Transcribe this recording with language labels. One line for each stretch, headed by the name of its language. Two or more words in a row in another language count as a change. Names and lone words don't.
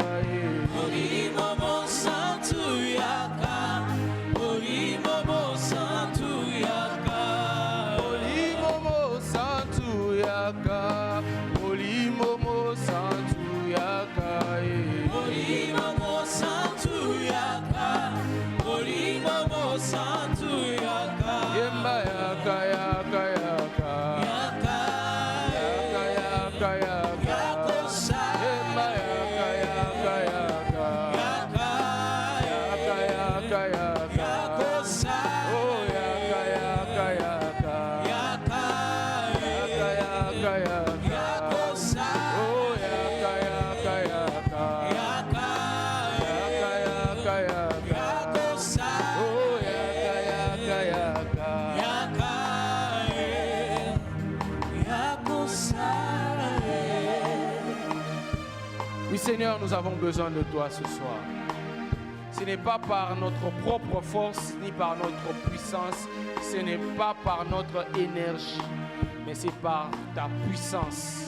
Lingala: Molimo Santo Yaka, Molimo Santo Yaka, Molimo Santo Yaka, Molimo Santo Yaka, Molimo Santo Yaka, Molimo Santo Yaka, Yemba Yaka, Yaka, Yaka, Yaka, Yaka, Yaka, Yakosa, Yemba Yaka, Yaka, Yaka, Yaka, Yaka, Yaka, Yakosa, Oh Yaka, Yaka, Yaka, Yaka, Yaka, Yaka, Yakosa, Oh Yaka, Yaka, Yaka, Yaka, Yaka, Yaka, Yakosa, Oh Yaka, Yaka, Yaka. Yaka, Yakosa.
French: Oui Seigneur, nous avons besoin de toi ce soir. Ce n'est pas par notre propre force ni par notre puissance, ce n'est pas par notre énergie, mais c'est par ta puissance.